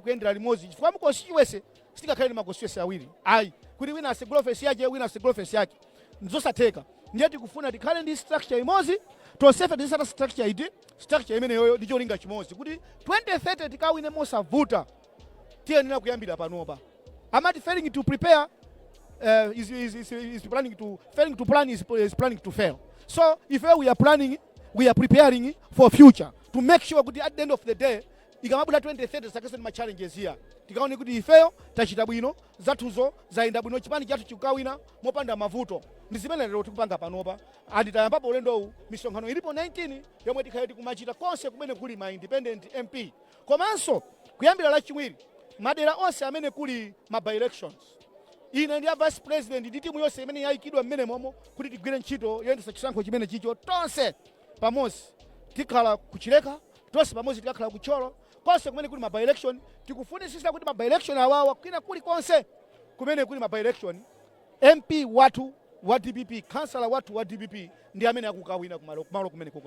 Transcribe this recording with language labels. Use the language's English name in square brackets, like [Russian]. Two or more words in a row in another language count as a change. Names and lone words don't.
[Nyanja] kuyendera limodzi chifukwa mu constituency sitingakhale ma constituency awiri ayi kuti wina asegula office yake wina asegula office yake nzosatheka ndiye tikufuna tikhale ndi structure imodzi tonsefe tisata structure iti structure imene yoyo ndi cholinga chimodzi kuti 2030 tikawine mosavuta tiyenera kuyambira panopa amati [English] failing to prepare is planning to failing to plan is planning to fail. So if we are planning, we are preparing for future to make sure that at the end of the day, [Nyanja] ikamabula 2030 sakese ma challenges here. tikaone kuti ifeyo tachita bwino, zathuzo zayenda bwino, chipani chathu chikukawina mopanda mavuto. Ndi zimene lero tikupanga panopa. Andi tayambapo ulendo uwu, misonkhano ilipo 19 yomwe tikhaye tikumachita konse kumene kuli ma [English] independent MP. [Nyanja] Komanso kuyambira lachiwiri madera onse amene kuli ma by-elections, ine ndi [English] vice president [Nyanja] ndi timu yonse imene yayikidwa mmene momo kuti tigwire ntchito yoyendetsa chisankho chimene chicho tonse pamodzi tikhala kuchileka, tonse pamodzi tikakhala kucholo, konse kumene kuli ma by-election tikufunisisa kuti ma by-election awawa kwina kuli konse kumene kuli ma by-election MP watu wa DPP, kansala watu wa DPP ndi amene akukawina kumalo kumene koko.